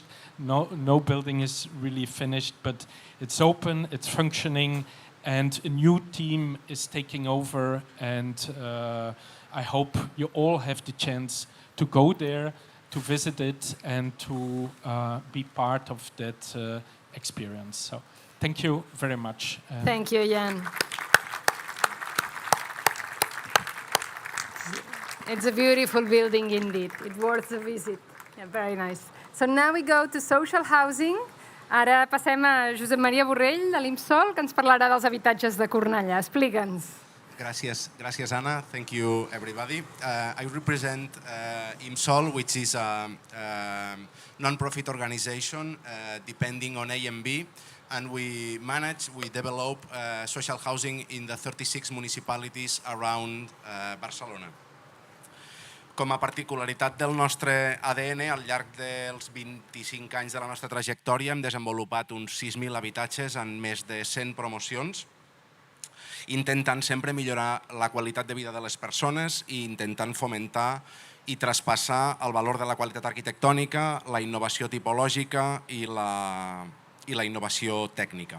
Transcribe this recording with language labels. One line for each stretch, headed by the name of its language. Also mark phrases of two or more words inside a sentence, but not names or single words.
English: No building is really finished, but it's open, it's functioning, and a new team is taking over, and I hope you all have the chance to go there, to visit it, and to be part of that experience. So thank you very much. Thank you, Jan. It's a beautiful building indeed. It's worth a visit. Yeah, very nice. So now we go to social housing.
Catalan: Ara passem a Josep Maria Borrell, de l'IMSOL, que ens parlarà dels habitatges de Cornellà. Explica'ns.
English: Gracias, Anna. Thank you, everybody. I represent IMSOL, which is a non-profit organization depending on AMB, and we develop social housing in the 36 municipalities around Barcelona.
Catalan: Com a particularitat del nostre ADN, al llarg dels 25 anys de la nostra trajectòria hem desenvolupat uns 6.000 habitatges en més de 100 promocions, intentant sempre millorar la qualitat de vida de les persones i intentant fomentar i traspassar el valor de la qualitat arquitectònica, la innovació tipològica i la innovació tècnica.